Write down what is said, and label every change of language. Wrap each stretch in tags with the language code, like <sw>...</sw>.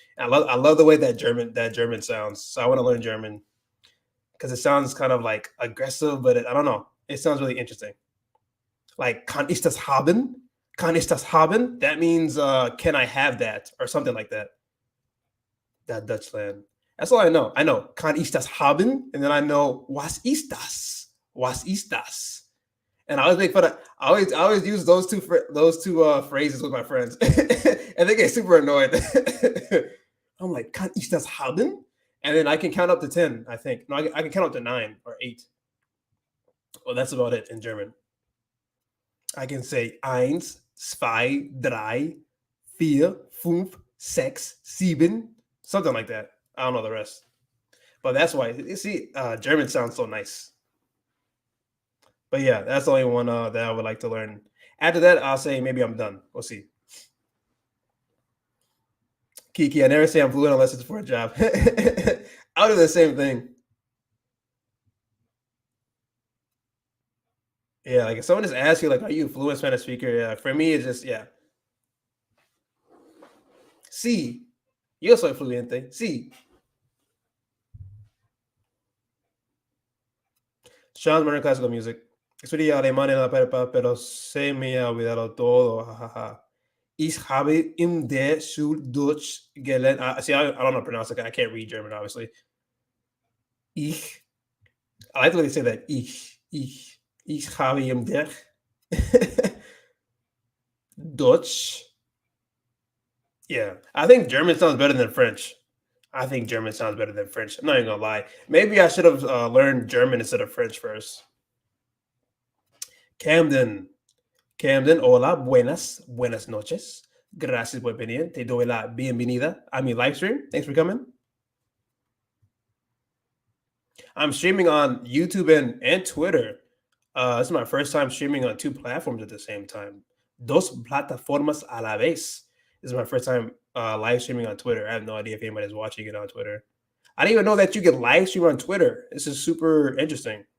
<en>I love the way that German sounds. So I want to learn German because it sounds kind of like aggressive, but I don't know. It sounds really interesting. Like kann ich das haben?</en> <de>Kann ich das haben?</de> <en>That means can I have that or something like that. That Dutchland. That's all I know. I know</en> <de>kann ich das haben,</de> <en>and then I know</en> <de>was ist das? Was ist das?</de> <en>And I always make fun of. I always use those two phrases with my friends, and they get super annoyed. I'm like,</en> <de>kann ich das haben?</de> <en>And then I can count up to 10. I think no, I can count up to 9 or 8. Well, that's about it in German. I can say</en> <de>eins, zwei, drei, vier, fünf, sechs, sieben,</de> <en>something like that. I don't know the rest, but that's why you see, German sounds so nice. But yeah, that's the only one that I would like to learn. After that, I'll say maybe I'm done. We'll see. Kiki, I never say I'm fluent unless it's for a job. I'll do the same thing. Yeah, like if someone just asks you, like, are you a fluent Spanish speaker? Yeah, for me, it's just, yeah.</en> <es>Sí, yo soy fluente. Sí.</es> <en>Sean's learning classical music.</en> <es>Estudié alemán en la prepa, pero se me ha olvidado todo. Jajaja.</es> <de>Ich habe in der Schule Deutsch gelernt.</de> <en>See, I don't know how to pronounce it. I can't read German, obviously. Ich. I like the way they say that.</en> <de>Ich habe in der Deutsch.</de> <en>Yeah, I think German sounds better than French. I think German sounds better than French. I'm not even gonna lie. Maybe I should have learned German instead of French first.</en> <es>Camden. Camden, hola, buenas noches. Gracias por venir. Te doy la bienvenida a mi live stream.</es> <en>Thanks for coming. I'm streaming on YouTube and Twitter. This is my first time streaming on two platforms at the same time.</en> <es>Dos plataformas a la vez.</es> <en>This is my first time live streaming on Twitter. I have no idea if anybody's watching it on Twitter. I didn't even know that you can live stream on Twitter. This is super interesting.</en>